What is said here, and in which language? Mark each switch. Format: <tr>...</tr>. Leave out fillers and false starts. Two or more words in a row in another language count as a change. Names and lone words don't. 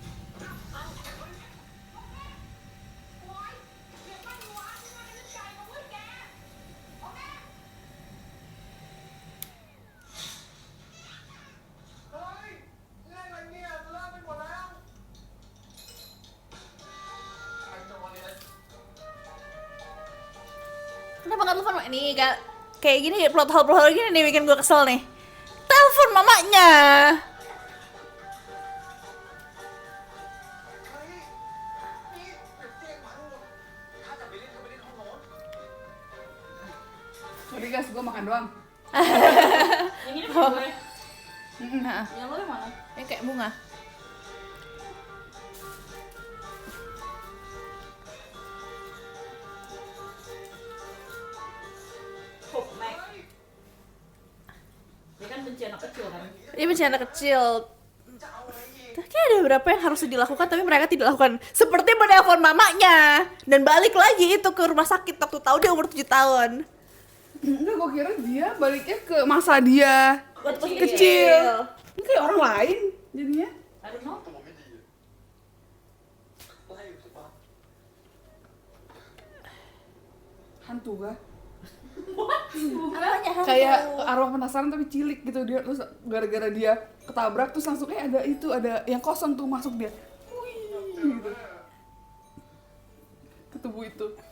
<th>เฮ้ยเล่นอะไรเนี่ยโซล่าไปหมดแล้วไอ้จอเนี่ย</th> <id>Kenapa nggak telepon Mak? Nih, kayak gini, plot hole gini nih bikin gue kesel nih. Telepon mamanya.</id> <th>เฮ้ยนี่เดี๋ยวเตียงพังหมดถ้าจะไปเล่นก็ไปเล่นห้องโน้น</th> <en>Sorry guys,</en> <id>gue makan doang. Yang ini punya gue. Nah, Yang lo yang mana? ini kayak bunga. Oh, Mac. Dia kan benci anak kecil kan. Dia benci anak kecil.</id> <th>จะเอาอะไรอีก</th> <id>Kayaknya ada beberapa yang harus dilakukan tapi mereka tidak lakukan. Seperti menelpon mamanya dan balik lagi itu ke rumah sakit waktu tahu dia umur 7 tahun. Enggak, gue kira dia baliknya ke masa dia Waktu kecil. Ini kayak orang lain jadinya.</id> <en>I don't know.</en> <th>ตัวไม่ดีไล่อยู่ถูกปะ</th> <id>Hantu kah? Apanya hantu? Kayak arwah penasaran tapi cilik gitu dia, terus gara-gara dia ketabrak terus langsung ada yang kosong tuh masuk dia. Wih, gitu. Ke tubuh itu.</id>